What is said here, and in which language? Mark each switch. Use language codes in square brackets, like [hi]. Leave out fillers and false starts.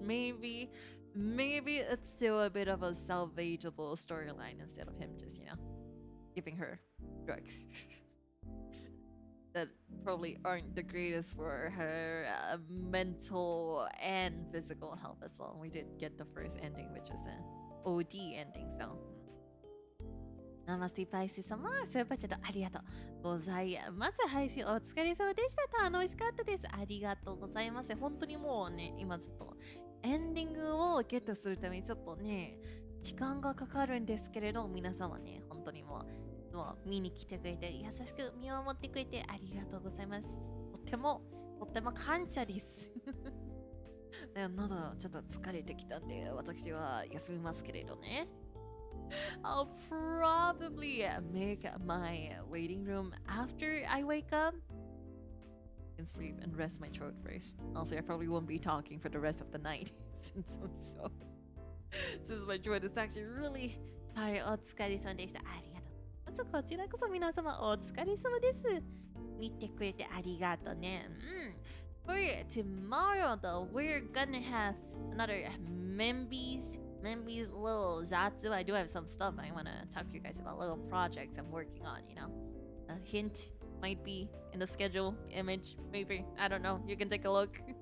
[en] Maybe it's still a bit of a salvageable storyline instead of him just, you know, giving her drugs that probably aren't the greatest for her mental and physical health as well. We did get the first ending, which was an OD ending, so. Namaste, Paisi sama. [ja] そういえばちょっとありがとうございます。配信お疲れ様でした。楽しかったです。ありがとうございます。本当にもうね、今ちょっとエンディングをゲットするためにちょっとね、時間がかかるんですけれど、皆様ね、本当にもう見に来てくれて、優しく見守ってくれてありがとうございます。とっても感謝です。喉ちょっと疲れてきたんで、私は休みますけれどね。 [en] I'll probably make my waiting room after I wake up and sleep and rest my throat first. Also, I probably won't be talking for the rest of the night. since my throat is actually really tired. [ja] お疲れ様でした。ありがとう。まずこちらこそ皆様お疲れ様です。見てくれてありがとうね。 [en] For tomorrow though, we're gonna have another Membi's little Zatsu. I do have some stuff I want to talk to you guys about, little projects I'm working on, you know. A hint might be in the schedule image, maybe. I don't know. You can take a look.